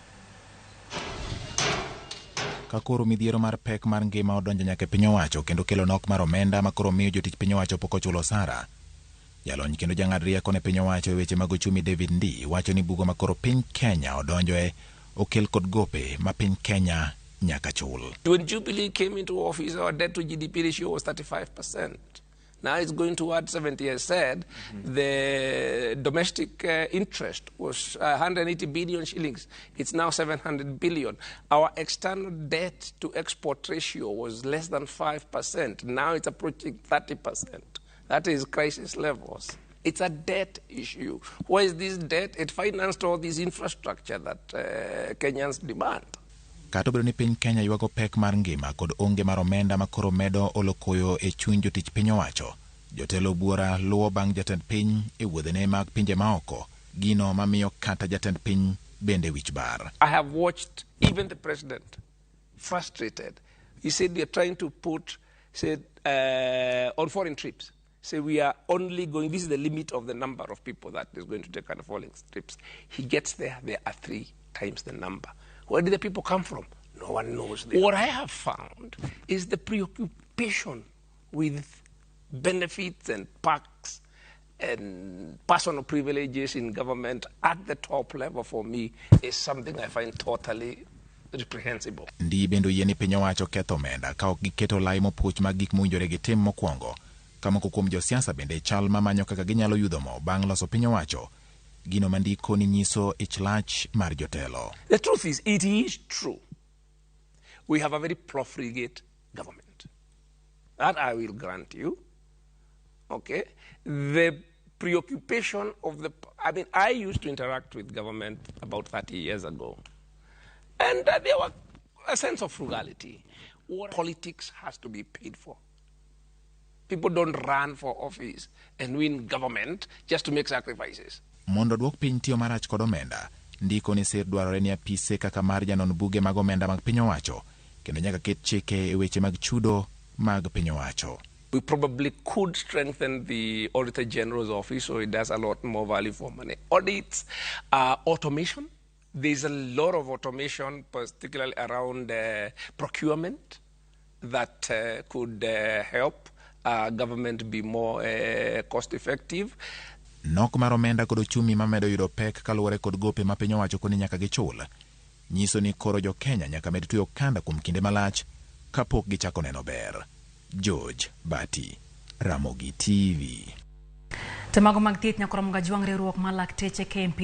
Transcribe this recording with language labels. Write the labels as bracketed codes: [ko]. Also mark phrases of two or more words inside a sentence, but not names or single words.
[luo] Kakoro midhiero mar pek mar ngima odonjo nyaka piny owacho kendo kelo nok mar omenda makoro miyo jotich piny owacho pok ochulo osara. Jalony kendo jang'ad rieko ne piny owacho e weche mag uchumi Ndii wacho ni bugo makoro piny Kenya odonjoe okel kod gope ma piny Kenya nyaka chul. [en] When Jubilee came into office, our debt to GDP ratio was 35%. Now it's going towards 70, as said. The domestic interest was 180 billion shillings. It's now 700 billion. Our external debt to export ratio was less than 5%. Now it's approaching 30%. That is crisis levels. It's a debt issue. Why is this debt? It financed all this infrastructure that Kenyans demand. [luo] Katobro ni piny Kenya yuago pek mar ngima kod onge mar omenda makoro medo olokoyo e chuny jotich piny owacho. Jotelo buora luwo bang' jatend piny e wuodhene mag pinje maoko, gino mamiyo kata jatend piny bende wich bar. [en] I have watched even the president frustrated. He said they are trying to put on foreign trips. Say we are only going, this is the limit of the number of people that is going to take on foreign trips. He gets there are 3 times the number. Where did the people come from? No one knows. What I have found is the preoccupation with benefits and perks and personal privileges in government at the top level for me is something I find totally reprehensible. [luo] Ndii bendo yeni piny owacho ketho omenda ka ok giketo lai mopuch mag gik mowinjore gitim mokwongo. Kama kuom josiasa bende chal mamanyo kaka ginyalo yudo mo bang' loso piny owacho. Gino mandiko ni nyiso ichlach mar jotelo. [en] The truth is, it is true. We have a very profligate government. That I will grant you. Okay? The preoccupation of I used to interact with government about 30 years ago. And there was a sense of frugality. What politics has to be paid for. People don't run for office and win government just to make sacrifices. [luo] Mondo duok piny tiyo marach kod omenda, ndiko ni sir dwarore ni apise kaka mar janon buge mag omenda mag piny owacho, kendo nyaka ket chike e weche mag chudo mag piny owacho. [en] We probably could strengthen the Auditor General's office so it does a lot more value for money. Audits, automation. There's a lot of automation, particularly around procurement, that could help government be more cost-effective. [luo] Nok mar omenda kod uchumi mamedo yudo pek kaluwore kod gope ma piny owacho koni nyaka gichul. Nyiso ni koro jo Kenya nyaka med tuyo kanda kuom kinde malach kapok gichako neno ber. George Bati, Ramogi TV. Temago mag thieth nyakoro mga jwang' riwruok mar lakteche KMPD